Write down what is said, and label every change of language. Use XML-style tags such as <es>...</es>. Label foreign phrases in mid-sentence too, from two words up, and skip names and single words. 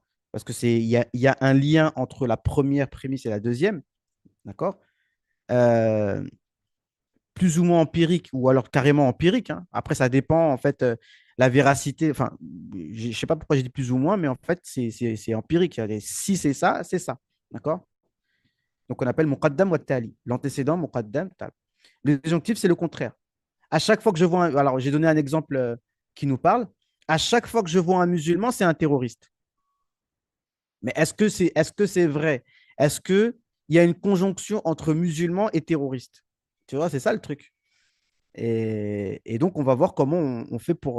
<fr>Parce que il y a un lien entre la première prémisse et la deuxième, d'accord? Euh, plus ou moins empirique ou alors carrément empirique, hein. Après, ça dépend, en fait, la véracité. Enfin, je ne sais pas pourquoi j'ai dit plus ou moins, mais en fait, c'est empirique. Si c'est ça, c'est ça. D'accord? Donc, on appelle</fr> <ar>مقدم وتالي.</ar> <fr>L'antécédent, muqaddam, tali. Le disjonctif, c'est le contraire. À chaque fois que je vois alors, j'ai donné un exemple qui nous parle. À chaque fois que je vois un musulman, c'est un terroriste. Mais est-ce que c'est vrai? Est-ce qu'il y a une conjonction entre musulman et terroriste? Tu vois, c'est ça le truc. Et donc, on va voir comment on fait pour.</fr>